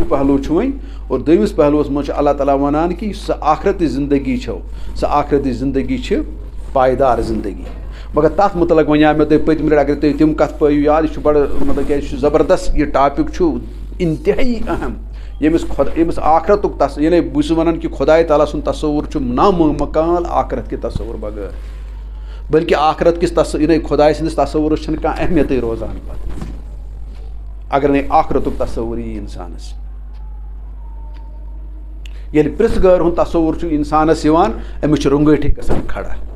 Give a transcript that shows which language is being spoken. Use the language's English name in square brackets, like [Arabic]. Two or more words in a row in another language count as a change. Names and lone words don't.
[Kashmiri] پہلوٗ چھُ وۄنۍ اور دوٚیمِس پہلوٗوس منٛز چھُ اللہ تعالیٰ ونان کہِ یُس سۄ آخرتٕچ زندگی چھو سۄ آخرتٕچ زندگی چھِ پایدار زندگی مگر تَتھ متعلق وَنیٛاو مےٚ تۄہہِ پٔتمہِ لَٹہِ اگر تُہۍ تِم کَتھ پٲیِو یاد یہِ چھُ بَڑٕ مطلب کیٛازِ یہِ چھُ زبردست یہِ ٹاپِک چھُ اِنتہٲیی اہم ییٚمِس آخرتُک یعنی بہٕ چھُس وَنان کہِ خۄداے تعالیٰ سُنٛد تصوُر چھُ نامُکمل آخرت کہِ تصوُر بغٲر بلکہِ آخرت کِس یعنی خۄداے سٕنٛدِس تصوُرَس چھَنہٕ کانٛہہ اہمیتٕے روزان پَتہٕ اگر نَے آخرتُک تصوُر یی اِنسانَس ییٚلہِ پرٛژھ گٲر ہُنٛد تصوُر چھُ اِنسانَس یِوان أمِس چھُ رۄنٛگٲٹھٕے گژھان کھڑا